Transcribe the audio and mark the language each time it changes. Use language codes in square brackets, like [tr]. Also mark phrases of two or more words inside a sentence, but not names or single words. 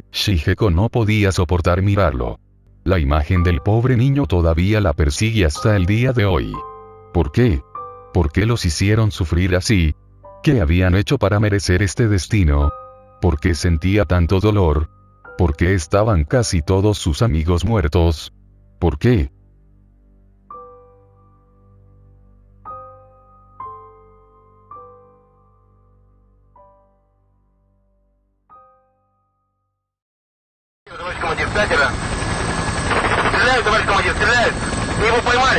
[es] Shigeko no podía soportar mirarlo. La imagen del pobre niño todavía la persigue hasta el día de hoy. ¿Por qué? ¿Por qué los hicieron sufrir así? ¿Qué habían hecho para merecer este destino? ¿Por qué sentía tanto dolor? ¿Por qué estaban casi todos sus amigos muertos? ¿Por qué? [ru] Товарищ командир, пятеро. Стреляют, товарищ командир, стреляют. Мы его поймали.